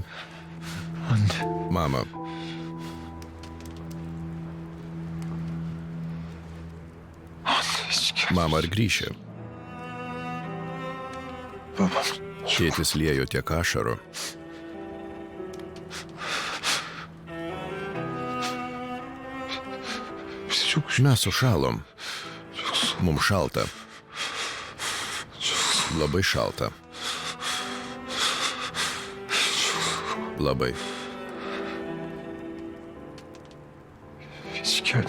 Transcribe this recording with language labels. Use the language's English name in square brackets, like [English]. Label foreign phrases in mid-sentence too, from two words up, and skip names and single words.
[Turkish] Anne. [Lithuanian] Mama. [Turkish] Hiç gel. [Lithuanian] Mama, ar grįši? [Turkish] Babam. [Lithuanian] Tėtis liejo tiek ašarų. [Turkish] Bizi çok [Lithuanian] Mes sušalom. Mums šalta. Labai šalta. Labai. [Turkish] Hiç gelmeyeceğim.